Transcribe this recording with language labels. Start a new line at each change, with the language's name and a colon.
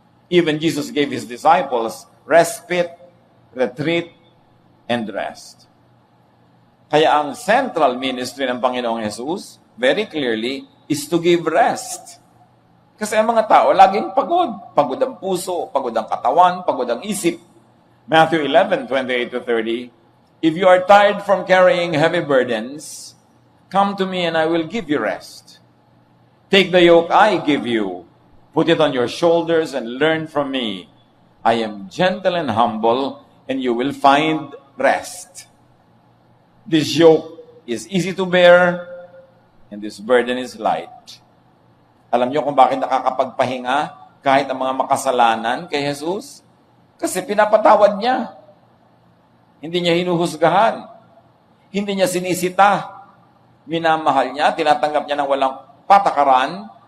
English: Even Jesus gave His disciples respite, retreat, and rest.
Filipino: Kaya ang central ministry ng Panginoong Jesus,
English: very clearly, is to give rest.
Filipino: Kasi ang mga tao laging pagod. Pagod ang puso, pagod ang katawan, pagod ang isip.
English: Matthew 11:28-30, if you are tired from carrying heavy burdens, come to me and I will give you rest. Take the yoke I give you. Put it on your shoulders and learn from me. I am gentle and humble, and you will find rest. This yoke is easy to bear, and this burden is light.
Filipino: Alam niyo kung bakit nakakapagpahinga kahit ang mga makasalanan kay Jesus? Kasi pinapatawad niya. Hindi niya hinuhusgahan. Hindi niya sinisita. Minamahal niya, tinatanggap niya ng walang patakaran.